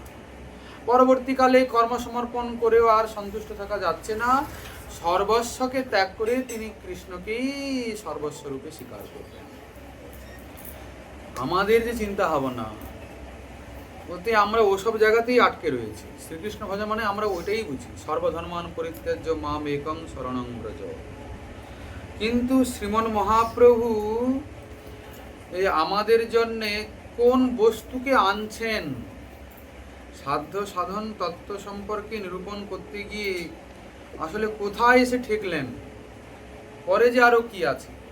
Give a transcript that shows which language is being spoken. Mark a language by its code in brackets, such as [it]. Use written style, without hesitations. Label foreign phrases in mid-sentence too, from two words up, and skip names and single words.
[bn] পরবর্তীকালে কর্মসমর্পণ করেও আর সন্তুষ্ট থাকা যাচ্ছে না, সর্বস্বকে ত্যাগ করে তিনি কৃষ্ণকেই সর্বস্বরূপে স্বীকার করবেন। আমাদের যে চিন্তা ভাবনা, ওতে আমরা ওসব জায়গাতেই আটকে রয়েছি। শ্রীকৃষ্ণ ভজন মানে আমরা ওইটাই বুঝি, [sa] সর্বধর্মান পরিত্যাজ্য মাম একং শরণং ব্রজ। [bn] কিন্তু শ্রীমন মহাপ্রভু এই আমাদের জন্যে কোন বস্তুকে আনছেন, সাধ্য সাধন তত্ত্ব সম্পর্কে নিরূপণ করতে গিয়ে আসলে কোথায় এসে ঠেকলেন, পরে যে আরো কি আছে।